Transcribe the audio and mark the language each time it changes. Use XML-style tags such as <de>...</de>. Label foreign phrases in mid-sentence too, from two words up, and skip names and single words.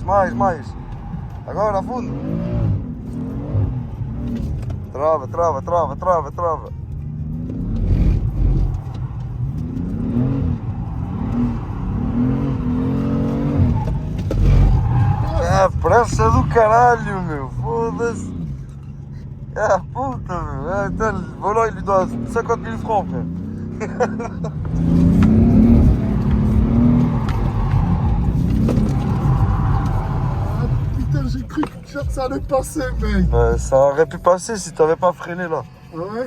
<pt>Agora, a fundo. Trava. Ah, pressa do caralho, meu. Foda-se. Ah, puta, meu. Ah, então,</pt> <fr>le volant, il lui doit 50 000 francs, frère. J'ai cru que ça allait passer, mec. Ça aurait pu passer si t'avais pas freiné là. Ouais.</fr>